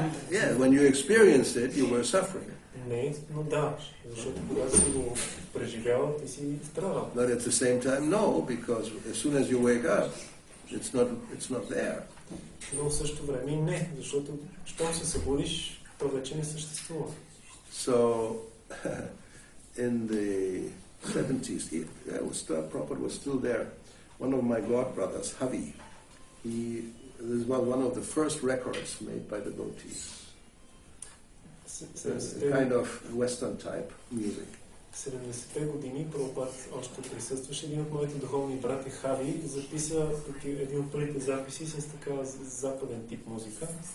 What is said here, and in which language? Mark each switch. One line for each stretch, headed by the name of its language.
English: Yeah, when you experienced it, you were suffering.
Bulgarian: Не, но да, защото когато си го преживял, ти си страдал.
English: But at the same time, no, because as soon as you wake up, it's not there.
Bulgarian: Но в същото време и не, защото щом се събудиш, то вече не съществува.
English: So, in the 70s, Prabhupada was still there. One of my godbrothers, Havi, he this was one of the first records made by devotees. A kind of Western type music.
Bulgarian: 70-те години Прабхупад още присъстваше. Един от моите духовни брати Хави записа един от първите записи с така западен тип музика.